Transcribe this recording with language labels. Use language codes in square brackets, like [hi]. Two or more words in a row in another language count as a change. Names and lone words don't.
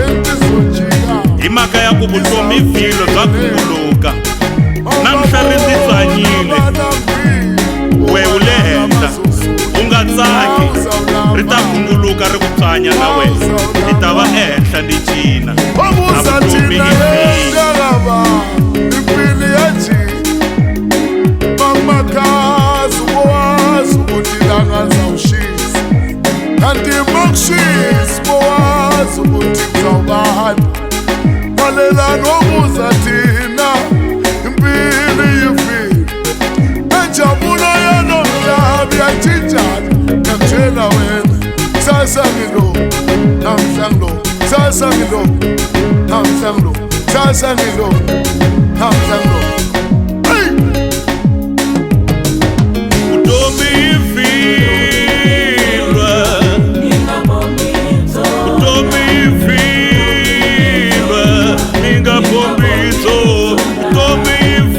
[ts] Hi mhaka ya ku vutomi I vhilo bya gunguluka. Namuntlha ri ndzi tswanyile, we u le henhla, u nga tsaki, ri ta gunguluka ri ku tswanya na wena. Ni ta va ehenhla ni cina. A vutomi I vhilo. [zu] Lalela nomuza thina impilo yifile enjabulo yanomhlabi yathinjana ngakutshela wena sasa ngilo namhla ngilo sasa ngilo namhla ngilo sasa ngilo namhla ngilo [ts] Vutomi I vhilwa, vutomi I vhilwa, mi nga bombi byo, vutomi